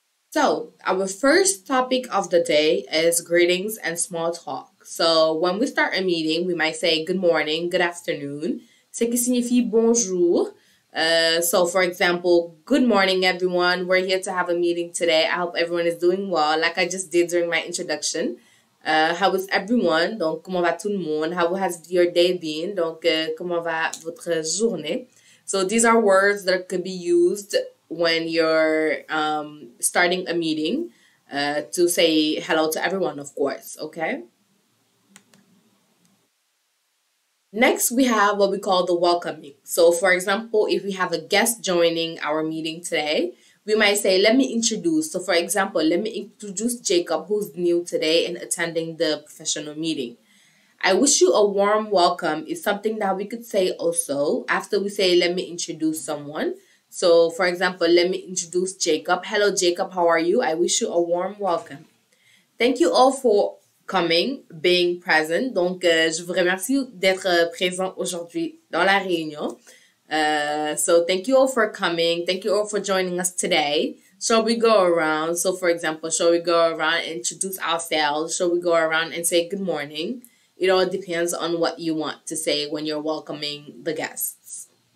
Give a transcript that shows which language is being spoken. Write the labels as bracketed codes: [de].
[en] So, our first topic of the day is greetings and small talk. So, when we start a meeting, we might say good morning, good afternoon, [fr] ce qui signifie bonjour. [en] So, for example, good morning, everyone. We're here to have a meeting today. I hope everyone is doing well, like I just did during my introduction. How is everyone? [fr] Donc, comment va tout le monde? [en] How has your day been? [fr] Donc, comment va votre journée? [en] So, these are words that could be used when you're starting a meeting to say hello to everyone, of course, okay? Next, we have what we call the welcoming. So, for example, if we have a guest joining our meeting today, we might say, let me introduce. So, for example, let me introduce Jacob, who's new today and attending the professional meeting. I wish you a warm welcome is something that we could say also after we say, let me introduce someone. So, for example, let me introduce Jacob. Hello, Jacob. How are you? I wish you a warm welcome. Thank you all for coming, being present. [fr] Donc, je vous remercie d'être présent aujourd'hui dans la réunion. [en] So, thank you all for coming. Thank you all for joining us today. Shall we go around? So, for example, shall we go around and introduce ourselves? Shall we go around and say good morning? It all depends on what you want to say when you're welcoming the guests.